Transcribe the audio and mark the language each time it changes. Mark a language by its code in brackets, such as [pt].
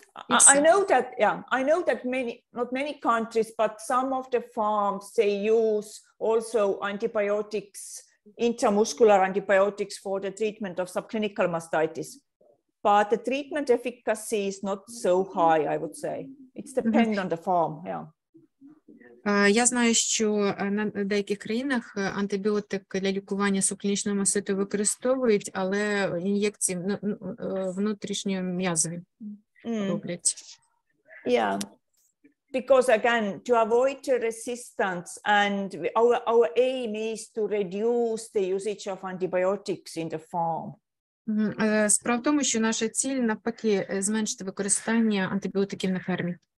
[en] I know that not many countries, but some of the farms, they use also antibiotics, intramuscular antibiotics for the treatment of subclinical mastitis. But the treatment efficacy is not so high, I would say. It's depends on the farm. Yeah. [uk] Я знаю, що на деяких країнах антибіотик для лікування субклінічного маститу використовують, але ін'єкції внутрішньом'язові роблять. [en] Yeah, because again, to avoid the resistance, and our aim is to reduce the usage of antibiotics in the farm. [uk] Справа в тому, що наша ціль навпаки зменшити використання антибіотиків на фермі.